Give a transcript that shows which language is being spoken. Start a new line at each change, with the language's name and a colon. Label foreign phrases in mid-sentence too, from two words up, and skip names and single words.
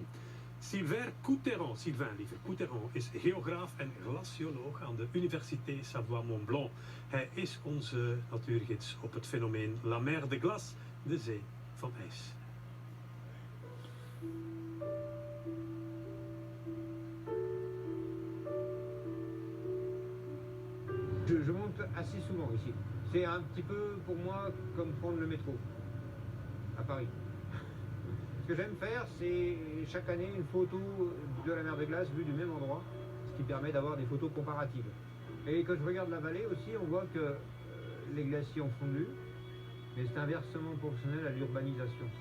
Dutch: Sylvain Coutheron is geograaf en glacioloog aan de Université Savoie-Mont-Blanc. Hij is onze natuurgids op het fenomeen La Mer de Glace, de zee van ijs.
French: Je monte assez souvent ici. C'est un petit peu pour moi comme prendre le métro à Paris. Ce que j'aime faire, c'est chaque année une photo de la mer de glace vue du même endroit, ce qui permet d'avoir des photos comparatives. Et quand je regarde la vallée aussi, on voit que les glaciers ont fondu, mais c'est inversement proportionnel à l'urbanisation.